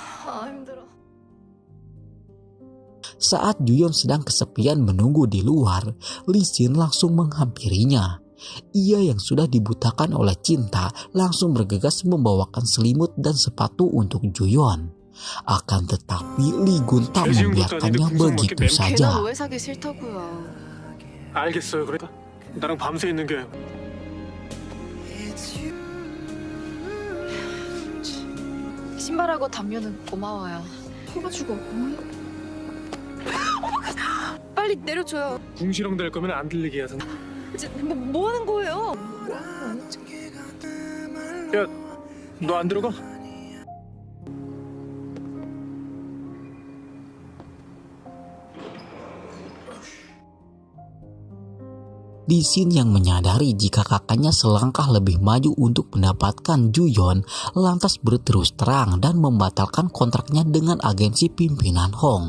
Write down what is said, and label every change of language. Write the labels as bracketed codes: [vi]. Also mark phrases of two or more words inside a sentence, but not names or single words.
[ko] 힘들어. [id] Saat Juyon sedang kesepian menunggu di luar, Lee Sin langsung menghampirinya. Ia yang sudah dibutakan oleh cinta langsung bergegas membawakan selimut dan sepatu untuk Juyon. Akan tetapi Lee Gun tak membiarkannya begitu [ko] 걔는 [id] saja. [ko] 오해 사기 싫다고요. 알겠어요. 그러니까 나랑 밤새 있는 게 신발하고 담요는 고마워요. 뽑아주고. 빨리 내려줘요. 궁시렁 될 거면 안 들리게 하던. 뭐 하는 거예요? 야, 너 안 들어가? [id] Lee Sin yang menyadari jika kakaknya selangkah lebih maju untuk mendapatkan Juyon, lantas berterus terang dan membatalkan kontraknya dengan agensi pimpinan Hong.